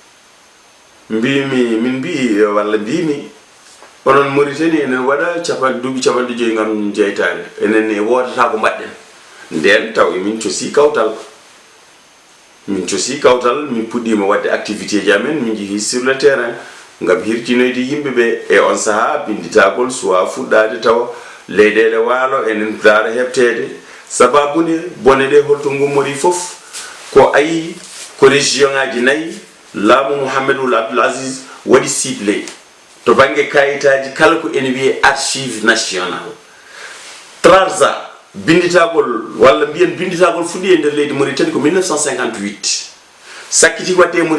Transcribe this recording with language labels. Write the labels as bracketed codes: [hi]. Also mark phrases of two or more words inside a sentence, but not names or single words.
[ff] min mbi walla mbimi onon Mauritanie enen waɗa duuɓi 50 ngam jeytare enen e wodata ko mbaɗɗen nden taw min cosi kawtal min puɗɗima wadde activité ji amen min jeehi [fr] sur le terrain [ff] ngam hirtinoyde yimɓeɓe e on saaha binditagol suwa fuɗɗade tawa leyɗele waalo enen daara heɓtede sababune bone ɗe holto gummori foof ko ayi ko région ngaji 4 laamu Mouhamadou Abdoul Aziz waɗi ciblé to banggue kayitaji kala ko ene wiye [fr] archive national [ff] Trarza binditagol walla mbiyen binditagol fuɗɗi e nder leydi Mauritanie ko 1958 sakkiti wadde e